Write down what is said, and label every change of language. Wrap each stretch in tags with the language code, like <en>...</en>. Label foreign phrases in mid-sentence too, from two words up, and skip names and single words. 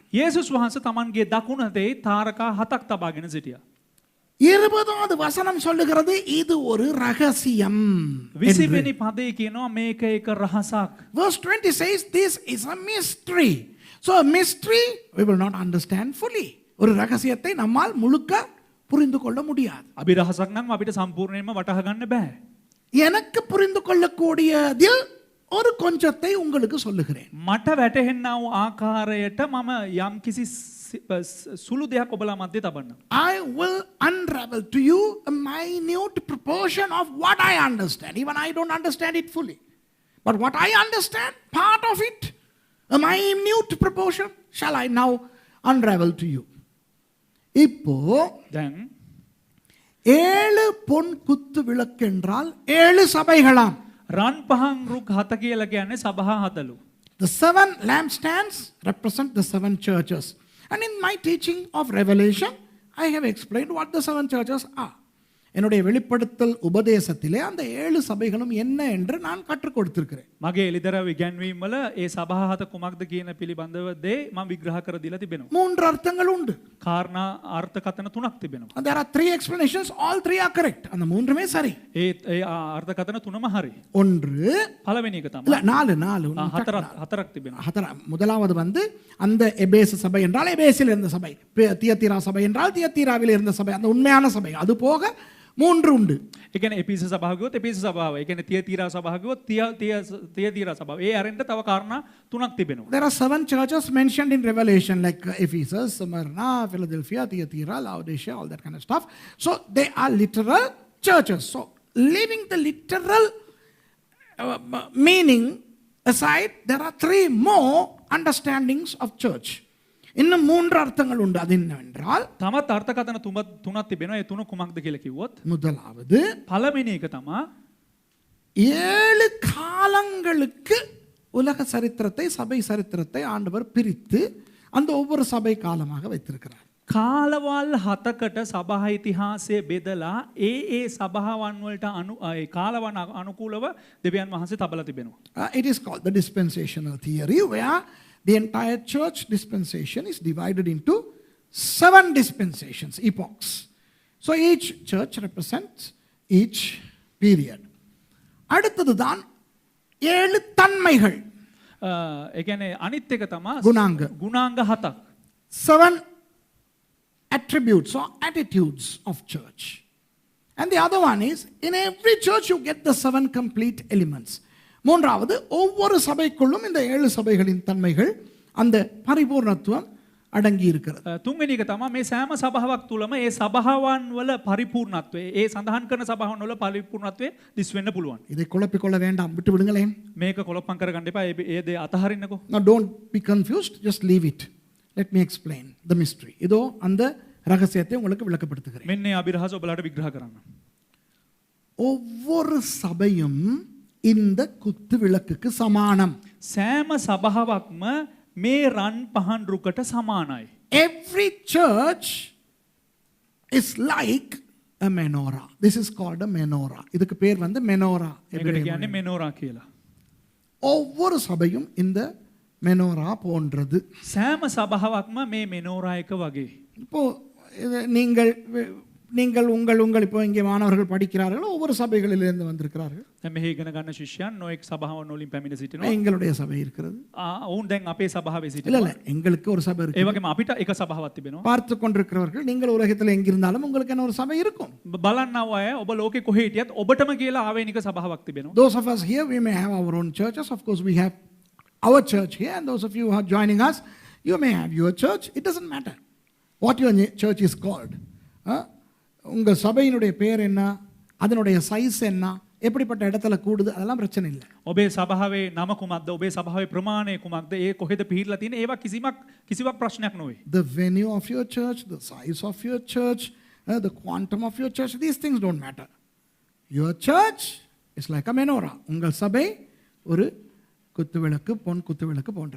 <si>යේසුස් වහන්සේ Tamanගේ දකුණතේ තාරකා 7ක් තබාගෙන සිටියා.</si> <ta>20வது வசனம் சொல்லுகிறது இது ஒரு ரகசியம்.</ta> <si>20 වෙනි පදේ කියනවා මේක එක රහසක්.</si> <en>Verse 20 says this is a mystery. So a mystery we will not understand fully.</en> <ta>ஒரு ரகசியத்தை நம்மால் முழுக்க புரிந்து கொள்ள முடியாது.</ta> <si>අභිරහසක් නම් අපිට සම්පූර්ණයෙන්ම වටහා ගන්න බෑ.</si> <ta>எனக்கு புரிந்து கொள்ளக்கூடியதில் ஒரு கொஞ்சத்தை உங்களுக்கு சொல்லுகிறேன்.</ta> <si>මට වැටහෙන්නා වූ ආකාරයට මම යම් කිසි සුළු දෙයක් ඔබලා මැද්දේ තබන්න.</si> <en>I will unravel to you a minute proportion of what I understand. Even I don't understand it fully. But what I understand, part of it, a minute proportion, shall I now unravel to you.</en> <ta>இப்போ</ta> <si>දැන්</si> <ta>7 பொன் குத்து விளக்கு என்றால் 7 சபைகளாம்.</ta> <si>රන් පහන් රුක් 7 කියලා කියන්නේ සභා 7ලු.</si> <en>The 7 lampstands represent the 7 churches. And in my teaching of Revelation, I have explained what the 7 churches are.</en> <ta>என்னுடைய வெளிப்படுத்தல் உபதேசத்திலே அந்த 7 சபைகளும் என்ன என்று நான் கற்றுக் கொடுத்திருக்கிறேன்.</ta> <si>මගේ එලිදරව් ඉගැන්වීම් වල ඒ සභා 7 කුමක්ද කියන පිළිබඳව දේ මම විග්‍රහ කර දීලා තිබෙනවා.</si> <ta>3 அர்த்தங்கள் உண்டு.</ta> <si>කාරණා අර්ථකථන 3ක් තිබෙනවා.</si> <en>And there are 3 explanations, all 3 are correct.</en> <ta>அந்த மூன்றுமே சரி.</ta> <si>ඒ අර්ථකථන 3ම හරි.</si> <ta>ஒன்று</ta> <si>පළවෙනි එක තමයි.</si> <ta>இல்ல 4</ta> <si>හතරක් තිබෙනවා.</si> <ta>முதலாவது வந்து அந்த எபேசு சபை என்றால் எபேசில் இருந்த சபை, தியத்தீரா சபை என்றால் தியத்தீராவில் இருந்த சபை, அந்த உண்மையான சபை. அது போக 3 உண்டு.</ta> <si>ඒ කියන්නේ එපිස සභාව කිව්වොත් එපිස සභාව. ඒ කියන්නේ තියතීරා සභාව කිව්වොත් තියතීරා සභාව. ඒ අරින්ට තව කාරණා 3ක් තිබෙනවා.</si> <en>There are 7 churches mentioned in Revelation, like Ephesus, Smyrna, Philadelphia, Thyatira, Laodicea, all that kind of stuff. So they are literal churches. So leaving the literal meaning aside, there are 3 more understandings of church.</en> <ta>இன்னும் 3 அர்த்தங்கள் உண்டு. அது என்னவென்றால்</ta> <si>තමත් අර්ථකථන තුනක් තිබෙනවා. ඒ තුන කුමක්ද කියලා කිව්වොත්</si> <ta>முதலாவது</ta> <si>පළවෙනි එක තමයි</si> <ta>7 காலங்களுக்கு உலக சரித்திரத்தை, சபை சரித்திரத்தை ஆண்டவர் பிரித்து அந்த ஒவ்வொரு சபை காலமாக வைத்திருக்கிறார்.</ta> <si>කාලවල් 7කට සභා ඉතිහාසය බෙදලා ඒ සභාවන් වලට කාලවන අනුකූලව දෙවියන් වහන්සේ තබලා තිබෙනවා.</si> <en>It is called the dispensational theory, where the entire church dispensation is divided into 7 dispensations, epochs. So each church represents each period.</en> <ta>அடுத்தது தான் 7 தன்மைகள்.</ta> <si>ඒ කියන්නේ අනිත් එක තමයි ගුණාංග 7ක්.</si> <en>7 attributes or attitudes of church. And the other one is, in every church you get the 7 complete elements.</en> <ta>மூன்றாவது, ஒவ்வொரு சபைக்குள்ளும் இந்த 7 சபைகளின் தன்மைகள், அந்த பரிபூர்ணத்துவம் අඩංගී இருக்கிறது.</ta> <si>තුන්වෙනි එක තමයි මේ සෑම සභාවක් තුලම ඒ සභාවන් වල පරිපූර්ණත්වය, ඒ සඳහන් කරන සභාවන් වල පරිපූර්ණත්වය දිස් වෙන්න පුළුවන්.</si> <ta>இதை குழப்பிக்கொள்ள வேண்டாம், விட்டு விடுங்களேன்.</ta> <si>මේක කොලොප්පම් කරගන්න එපා. ඒ දේ අතහරින්නකෝ.</si> <en>Now don't be confused, just leave it. Let me explain the mystery.</en> <ta>இதோ அந்த ரகசியத்தை உங்களுக்கு விளக்கப்படுத்துகிறேன்.</ta> <si>මෙන්න අභිරහස ඔබලාට විග්‍රහ කරන්න.</si> <ta>ஒவ்வொரு சபையும் இந்த குத்து விளக்குக்கு சமானம்.</ta> <si>සෑම සභාවක්ම මේ රන් පහන් රුකට සමානයි.</si> <en>Every church is like a menorah. This is called a menorah.</en> <ta>இதுக்கு பேர் வந்து menorah.</ta> <si>ඒකට කියන්නේ මෙනෝරා කියලා.</si> <ta>ஒவ்வொரு சபையும் இந்த menorah போன்றது.</ta> <si>සෑම සභාවක්ම මේ මෙනෝරා එක වගේ.</si> <ta>இப்போ நீங்கள் உங்கள் இப்போ இங்கே மாணவர்கள் படிக்கிறார்கள், ஒவ்வொரு சபைகளிலிருந்து வந்திருக்கிறார்கள்.</ta> <si>දැන් මෙහි ඉගෙන ගන්න ශිෂ්‍යයන් නොඑක් සභාවන් වලින් පැමිණ සිටිනවා.</si> <ta>எங்களுடைய சபை இருக்கிறது.</ta> <si>ඔවුන් දැන් අපේ සභාවේ</si> <ta>இல்ல</ta> <si>සිටිනවා.</si> <ta>இல்ல, எங்களுக்கு ஒரு சபை</ta> <si>ඒ</si> <ta>இருக்கு.</ta> <si>වගේම අපිට එක සභාවක් තිබෙනවා.</si> <ta>பார்த்து கொண்டிருக்கிறவர்கள், நீங்கள் உலகத்தில் எங்கிருந்தாலும் உங்களுக்கு என்ன ஒரு சபை இருக்கும்.</ta> <si>බලන්නව අය ඔබ ලෝකේ කොහේ හිටියත් ඔබටම කියලා ආවේනික සභාවක් තිබෙනවා.</si> <en>Those of us here, we may have our own churches. Of course, we have our church here, and those of you who are joining us, you may have your church. It doesn't matter what your church is called.</en> <ta>உங்கள் சபையினுடைய பேர் என்ன, அதனுடைய சைஸ் என்ன, எப்படிப்பட்ட இடத்துல கூடுது, அதெல்லாம் பிரச்சனை இல்லை.</ta> <si>ඔබේ සභාවේ නම කුමක්ද, ඔබේ සභාවේ ප්‍රමාණය කුමක්ද, ඒ කොහෙද පිහිටලා තියෙන, ඒවා කිසිවක් ප්‍රශ්නයක් නොවේ.</si> <en>The venue of your church, the size of your church, the quantum of your church, these things don't matter. Your church is like a menorah.</en> <ta>உங்கள் சபை ஒரு குத்துவிளக்கு, பொன் குத்துவிளக்கு போன்றது.</ta>